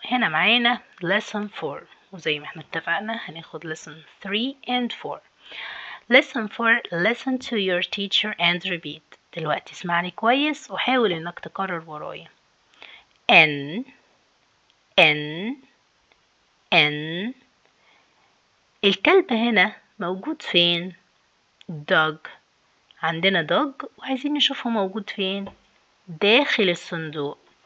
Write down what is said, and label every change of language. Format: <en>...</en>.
<ar>هنا معانا lesson 4، وزي ما احنا اتفقنا هناخد</ar> <en>lesson 3 and 4. lesson 4 listen to your teacher and repeat.</en> <ar>دلوقتي اسمعني كويس وحاول انك تكرر ورايا. N N N. الكلب هنا موجود فين؟ dog. عندنا dog وعايزين نشوفه موجود فين؟ داخل الصندوق.</ar>